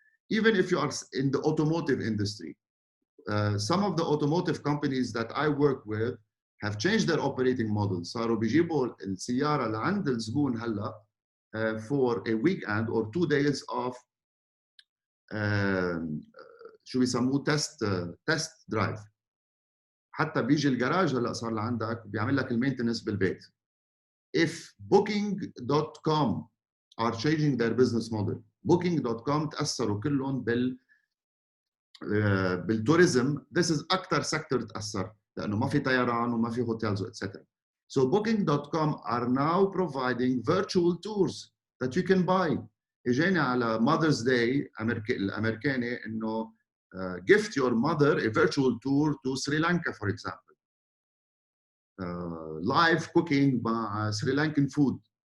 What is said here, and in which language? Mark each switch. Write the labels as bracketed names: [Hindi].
[English] Even if you are in the automotive industry, some of the automotive companies that I work with have changed their operating model. [Arabic] صاروا بيجيبوا السيارة لعند الزبون هلا [English] for a weekend or 2 days of [Arabic] شو بيسموه test drive. حتى بيجي الجراج هلا صار لعندك بيعمل لك المينتنس بالبيت. [English] If booking.com are changing their business model, booking.com [Arabic] تأثروا كلهم بالتوريزم. [English] This is [Arabic] أكثر سيكتور تأثر لأنه ما في طيران وما في هوتيلز etc. [English] So booking.com are now providing virtual tours that you can buy. [Arabic] اجاني على [English] Mother's Day [Arabic] الأمريكاني إنه [English] gift your mother a virtual tour to Sri Lanka, for example. Live cooking by Sri Lankan food.